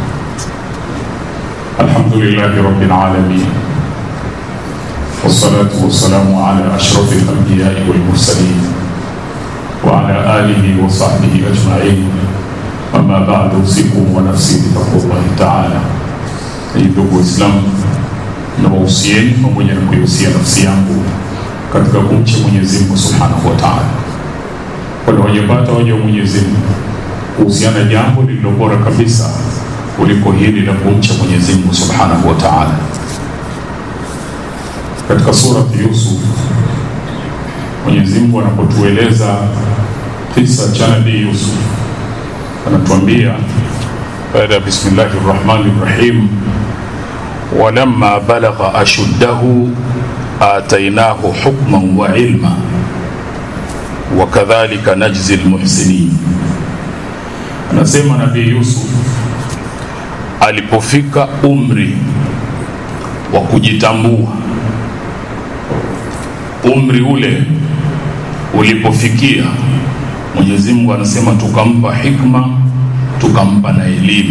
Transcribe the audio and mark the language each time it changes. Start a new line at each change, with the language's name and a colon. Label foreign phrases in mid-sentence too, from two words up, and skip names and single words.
Arabic: الحمد لله رب العالمين، والصلاة والسلام على أشرف الأنبياء والمرسلين وعلى آله وصحبه أجمعين. أما بعد، أوصيكم ونفسي بتقوى الله تعالى.
Swahili: Ndugu Waislamu, nawahusieni pamoja na kuihusia nafsi yangu katika kumcha Mwenyezi Mungu
Arabic: سبحانه وتعالى.
Swahili: Kwa wajapata waja wa Mwenyezi Mungu kuhusiana jambo lililo bora kabisa kuliko hili la kumcha Mwenyezi Mungu
Arabic: سبحانه وتعالى.
Swahili: Katika sura Yusuf, Mwenyezi Mungu anapotueleza kisa cha Nabii Yusuf, anatuambia baada
Arabic: بسم الله الرحمن الرحيم ولما بلغ أشده آتيناه حكما وعلما وكذلك نجزي المحسنين.
Swahili: Anasema Nabii Yusuf alipofika umri wa kujitambua, umri ule ulipofikia, Mwenyezi Mungu anasema tukampa hikma, tukampa na elimu.